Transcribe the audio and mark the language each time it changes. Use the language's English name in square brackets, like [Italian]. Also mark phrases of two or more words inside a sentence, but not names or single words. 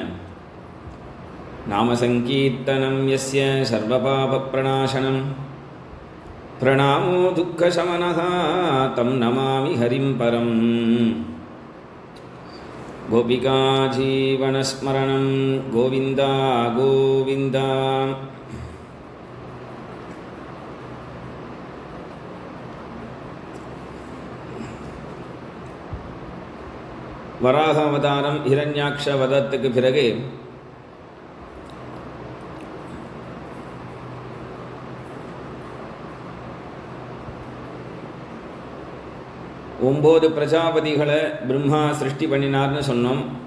[Sanskrit] नामसङ्कीर्तनं यस्य सर्वपापप्रणाशनं प्रणामो दुःखशमनः तं नमामि हरिं परम्। गोपिका जीवनस्मरणं गोविन्द गोविन्द। [Tamil] வராக அவதாரம் ஹிரண்யாக்ஷ வதத்துக்கு பிறகு ஒம்பது பிரஜாபதிகளை பிரம்மா சிருஷ்டி பண்ணினார்னு சொன்னோம்.